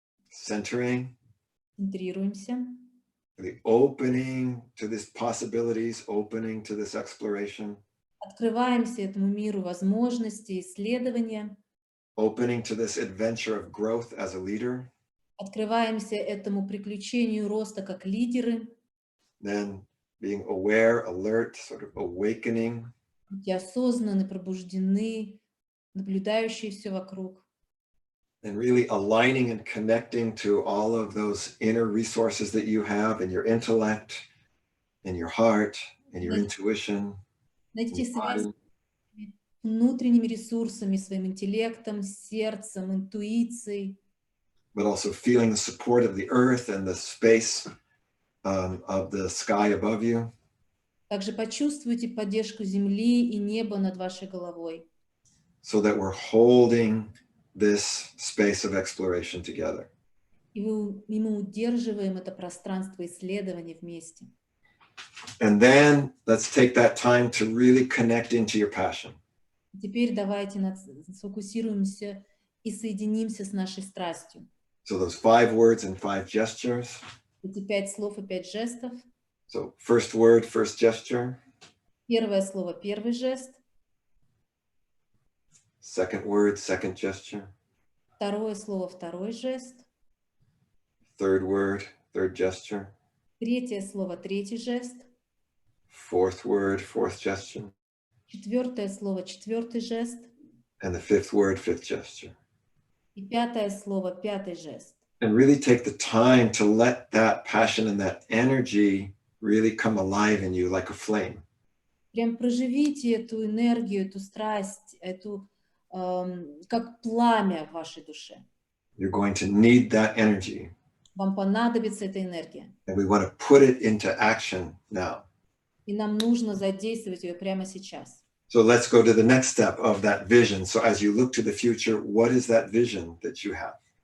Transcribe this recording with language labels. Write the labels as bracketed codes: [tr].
[en] Centering. [ru] Центрируемся. [en] The opening to these possibilities, opening to this exploration. [ru] Открываемся этому миру возможностей, исследования. [en] Opening to this adventure of growth as a leader. [ru] Открываемся этому приключению роста как лидеры. [en] Then being aware, alert, sort of awakening. [ru] Будьте осознанны, пробуждены, наблюдающие все вокруг. [en] And really aligning and connecting to all of those inner resources that you have in your intellect, in your heart, in your intuition. [ru] Найти связь с внутренними ресурсами, своим интеллектом, сердцем, интуицией. [en] But also feeling the support of the earth and the space of the sky above you. [ru] Также почувствуйте поддержку земли и неба над вашей головой. [en] So that we're holding this space of exploration together. [ru] И мы удерживаем это пространство исследования вместе. [en] And then let's take that time to really connect into your passion. [ru] Теперь давайте сфокусируемся и соединимся с нашей страстью. [en] So those 5 words and 5 gestures. [ru] Эти 5 слов и 5 жестов. [en] So first word, first gesture. [ru] Первое слово, первый жест. [en] Second word, second gesture. [ru] Второе слово, второй жест. [en] Third word, third gesture. [ru] Третье слово, третий жест. [en] Fourth word, fourth gesture. [ru] Четвертое слово, четвертый жест. [en] And the 5th word, 5th gesture. [ru] И пятое слово, пятый жест. [en] And really take the time to let that passion and that energy really come alive in you like a flame. [ru] Прям проживите эту энергию, эту страсть, эту как пламя в вашей душе. [en] You're going to need that energy. [ru] Вам понадобится эта энергия. [en] And we want to put it into action now. [ru] И нам нужно задействовать ее прямо сейчас. [en] So let's go to the next step of that vision. So as you look to the future, what is that vision that you have?